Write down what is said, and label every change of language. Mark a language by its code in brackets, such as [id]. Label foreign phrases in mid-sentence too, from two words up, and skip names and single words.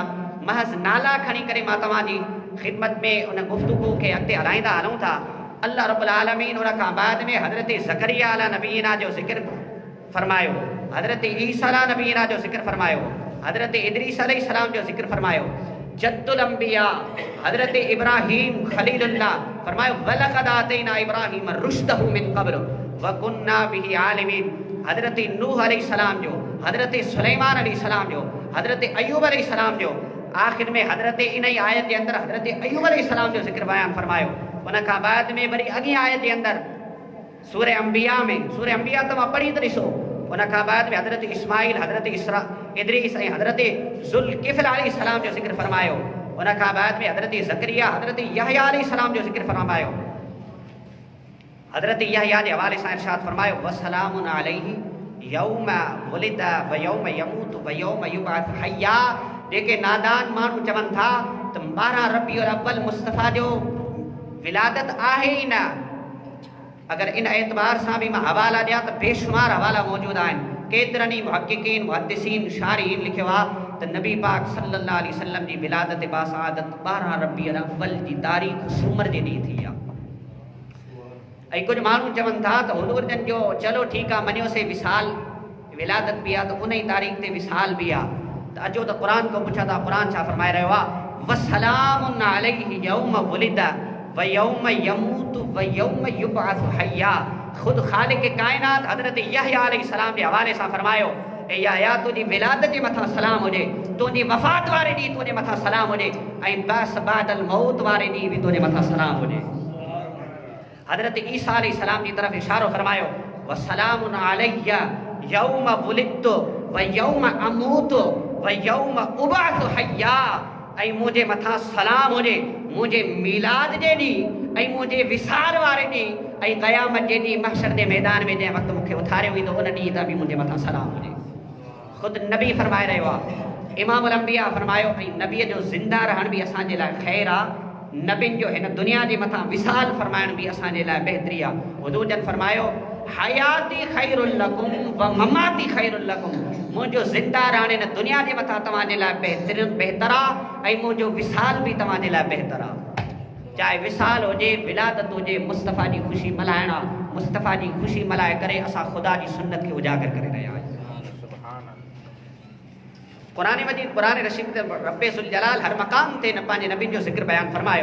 [sd] महज़ नाला खणी करे मां तव्हांजी ख़िदमत में उन गुफ़्तगू खे अॻिते हलाईंदा हलूं था। अल्लाह रब्बुल आलमीन उन खां बाद में हज़रत ज़करिया अला नबीना जो ज़िक्र फरमायो, हज़रत ईसा अला नबीना जो ज़िक्र फरमायो, हज़रत इदरीस अलैहिस्सलाम जो ज़िक्र फरमायो, जद्दुल अंबिया हज़रत इब्राहीम खलीलुल्लाह फरमायो [ar] ولقد آتينا إبراهيم رشده من قبل وكنا به عالمين. [sd] हज़रत नूह अलैहिस्सलाम जो, हज़रत सुलेमान अलैहिस्सलाम जो, हज़रत अय्यूब अलैहिस्सलाम जो, आखिर में हज़रत इन ही आयत के अंदर हज़रत अय्यूब अलैहिस्सलाम जो ज़िक्र बयान फरमायो। उन खां बाद में वरी अॻी आयत के अंदर सूरह अंबिया में, सूरह अंबिया तव्हां पढ़ी त ॾिसो, उन खां बाद में हज़रत इस्माइल, हज़रत इदरीस ऐं हज़रत ज़ुल्किफ़ल अलैहिस्सलाम जो ज़िक्र फरमायो। उन खां बाद में हज़रत ज़करिया, हज़रत यहया अलैहिस्सलाम जो ज़िक्र फरमायो। हज़रत यहया जे हवाले सां इरशाद फरमायो [ar] وسلام عليه يوم ولد ويوم يموت ويوم يبعث حيا. [sd] जेके नादान माण्हू चवनि था त 12 रबीउल अव्वल मुस्तफ़ा जो विलादत आहे ई न, अगर इन एतबार सां भी मां हवाला ॾियां त बेशुमार हवाला मौजूद आहिनि। केतिरनि ई मुहक़िक़ीन मुहद्दिसीन शारिहीन लिखियो आहे त नबी पाक सल्लल्लाहु अलैहि वसल्लम जी विलादत बासआदत 12 रबीउल अव्वल जी तारीख़ सूमर जे ॾींहुं थी आहे। ऐं कुझु माण्हू चवनि था त हुज़ूर जन जो चलो ठीकु आहे मञियोसीं विसाल विलादत बि आहे त उन ई तारीख़ ते विसाल बि आहे। त अचो त क़ुरान खां पुछा था, क़ुरान छा फरमाए रहियो आहे? [ar] وسلام عليه يوم ولد ويوم يموت ويوم يبعث حيا. [sd] खुद खालिक कायनात हज़रत यहया अलैहिस्सलाम जे हवाले सां फरमायो ए यहया तुंहिंजी विलादत जे मथां सलाम हुजे, तुंहिंजी वफ़ात वारे ॾींहुं तुंहिंजे मथां सलाम हुजे, ऐं बस बादल मौत वारे ॾींहुं बि तुंहिंजे मथां सलाम हुजे। हज़रत ईसा अलैहिस्सलाम जी तरफ़ इशारो फरमायो [ar] والسلام علي يوم ولدت ويوم أموت ويوم أبعث حيا. [sd] ऐं मुंहिंजे मथां सलाम हुजे मुंहिंजे मीलाद जे ॾींहुं ऐं मुंहिंजे विसार वारे ॾींहुं ऐं क़यामत जे ॾींहुं महशर जे मैदान में जंहिं वक़्तु मूंखे उथारियो वेंदो उन ॾींहुं ते बि मुंहिंजे मथां सलाम हुजे। ख़ुदि नबी फरमाए रहियो आहे, इमामुल अंबिया फरमायो ऐं नबीअ जो ज़िंदा रहण बि असांजे लाइ ख़ैरु आहे, नबियुनि जो हिन दुनिया जे मथां विसाल फरमाइण बि असांजे लाइ बहितरी आहे। हुज़ूर जन फरमायो [ar] حياتي خير لكم ومماتي خير لكم. [sd] मुंहिंजो ज़िंदा रहण हिन दुनिया जे मथां तव्हांजे लाइ बहितर आहे ऐं मुंहिंजो विसाल बि तव्हांजे लाइ बहितर आहे। चाहे विसाल हुजे, विलादत हुजे, मुस्तफ़ा जी ख़ुशी मल्हाइण आहे। मुस्तफ़ा जी ख़ुशी मल्हाए करे असां ख़ुदा जी सुन्नत खे उजागर करे रहिया आहियूं। क़ुरान मजीद क़ुरान रशीद ते रब्बे ज़ुल जलाल हर मक़ाम ते न पंहिंजे नबी जो ज़िक्र बयान फरमायो।